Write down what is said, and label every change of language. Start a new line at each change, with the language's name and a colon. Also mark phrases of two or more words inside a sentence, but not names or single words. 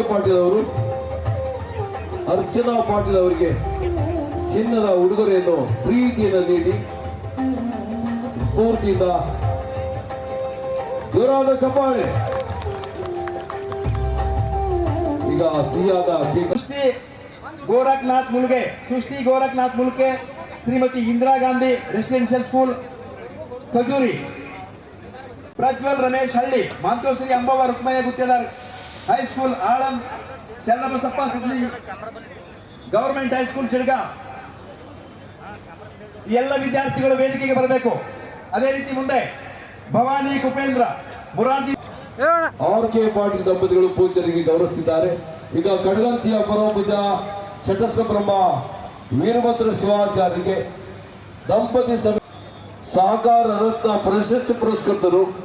Kannada: ಪಾಟೀಲ್ ಅವರು ಅರ್ಚನಾ ಪಾಟೀಲ್ ಅವರಿಗೆ ಚಿನ್ನದ ಉಡುಗೊರೆಯನ್ನು ಪ್ರೀತಿಯನ್ನು ನೀಡಿ ಸ್ಫೂರ್ತಿಯಿಂದ ಜೋರಾದ ಚಪ್ಪಾಳೆ. ಈಗ ಸಿಹಿಯಾದ गोरखनाथ मुलगे सृष्टि गोरखनाथ मुलगे श्रीमती इंदिरा गांधी रेसिडेंशियल स्कूल खजूरी प्रज्वल रमेश हल्ली मांतोश्री अंबव रुक्मಯ್ಯ गुत्तेदार हाई स्कूल आळंद शरणबसप्ಪ ಸಿದ್ಲಿ ಗವರ್ನಮೆಂಟ್ ಹೈ ಸ್ಕೂಲ್ ಚಿಡಗ ಎಲ್ಲ ವಿದ್ಯಾರ್ಥಿಗಳು ವೇದಿಕೆಗೆ ಬರಬೇಕು. ಅದೇ ರೀತಿ ಮುಂದೆ ಭವಾನಿ ಕುಪೇಂದ್ರ ಮುರಾರ್ಜಿ ಆರ್.ಕೆ. ಪಾಟೀಲ್ ದಂಪತಿಗಳು ಪೂಜ್ಯರಿಗೆ ಗೌರವಿಸುತ್ತಿದ್ದಾರೆ. ಈಗ ಕಡಗಂತಿಯ ಪರಮಪೂಜ ಶಟಸ್ಥ ಬ್ರಹ್ಮ ವೀರಭದ್ರ ಶಿವಾಚಾರ್ಯರಿಗೆ ದಂಪತಿ ಸಹಕಾರ ರತ್ನ ಪ್ರಶಸ್ತಿ ಪುರಸ್ಕೃತರು